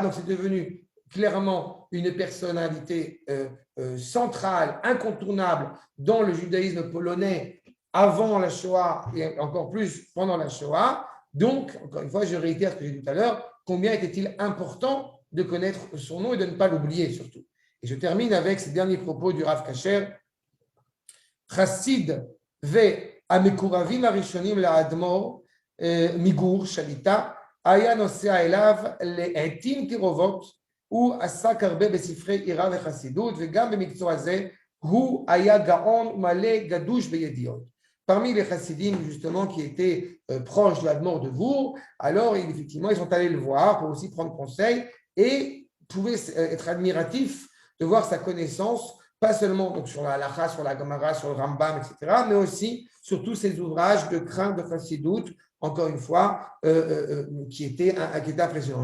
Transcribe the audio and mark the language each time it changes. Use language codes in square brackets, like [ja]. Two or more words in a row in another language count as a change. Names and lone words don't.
[fr] Donc c'est devenu clairement une personnalité centrale, incontournable dans le judaïsme polonais avant la Shoah et encore plus pendant la Shoah. Donc, encore une fois, je réitère ce que j'ai dit tout à l'heure, combien était-il important de connaître son nom et de ne pas l'oublier surtout. Et je termine avec ces derniers propos du Rav Kacher. [he] חסיד והמקורבים הראשונים לאדמו"ר מגור שליט"א היה נוסע אליו לעתים קרובות הוא עסק הרבה בספרי עירה וחסידות, וגם במקצוע הזה הוא היה גאון ומלא גדוש בידיעות. [fr] Parmi les chassidim, justement, qui étaient proches de l'Admor de Vour, alors effectivement, ils sont allés le voir pour aussi prendre conseil et pouvaient être admiratifs de voir sa connaissance, pas seulement donc, sur la Halacha, sur la Gemara, sur le Rambam, etc., mais aussi sur tous ces ouvrages de crainte de chassidout, encore une fois, qui étaient impressionnants.